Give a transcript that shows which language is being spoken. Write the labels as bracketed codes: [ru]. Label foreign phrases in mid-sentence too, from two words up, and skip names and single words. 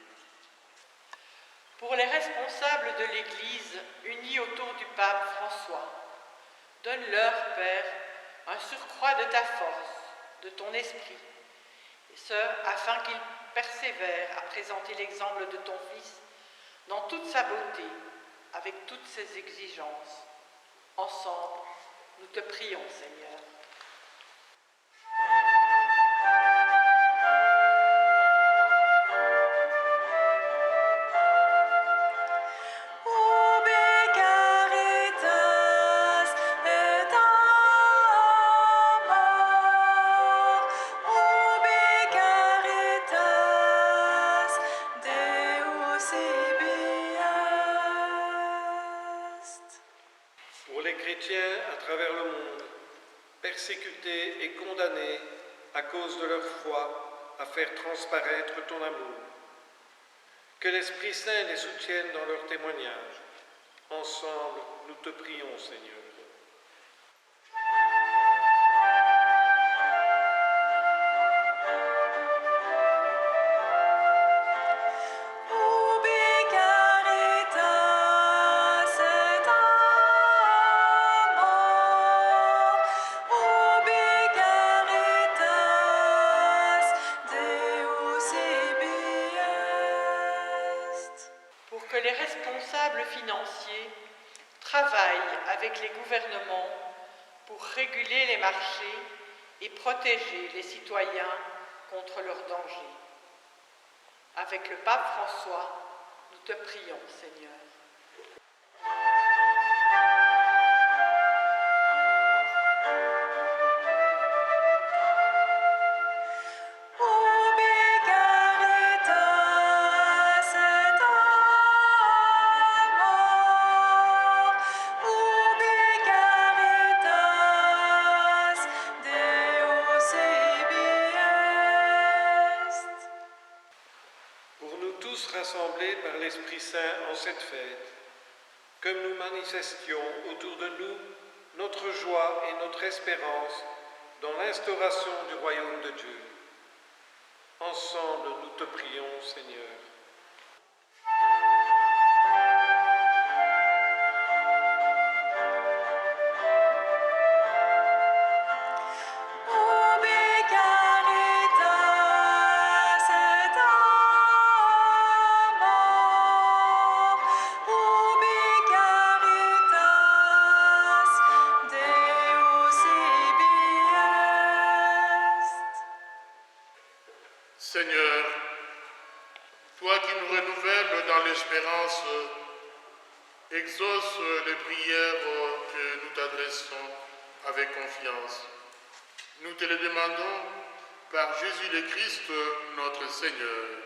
[fr] Pour les responsables de l'Église unis autour du pape François, donne-leur, Père, un surcroît de ta force, de ton esprit, et ce, afin qu'ils persévèrent à présenter l'exemple de ton Fils dans toute sa beauté, avec toutes ses exigences. Ensemble, nous te prions, Seigneur. [la] Ubi caritas et amor, ubi caritas Deus ibi est. [fr] Pour les chrétiens à travers le monde, persécutés et condamnés à cause de leur foi, à faire transparaître ton amour. Que l'Esprit Saint les soutienne dans leur témoignage. Ensemble, nous te prions, Seigneur. [la] Ubi caritas et amor, ubi caritas Deus ibi est. [fr] Pour que les responsables financiers travaillent avec les gouvernements pour réguler les marchés et protéger les citoyens contre leurs dangers. Avec le pape François, nous te prions, Seigneur. [la] Ubi caritas et amor, ubi caritas Deus ibi est. [fr] Pour nous tous rassemblés par l'Esprit Saint en cette fête, que nous manifestions autour de nous notre joie et notre espérance dans l'instauration du royaume de Dieu. Ensemble, nous te prions, Seigneur. [la] Ubi caritas et amor, ubi caritas Deus ibi est. [fr] Seigneur, toi qui nous renouvelles dans l'espérance, exauce les prières que nous t'adressons avec confiance. Nous te le demandons par Jésus le Christ, notre Seigneur.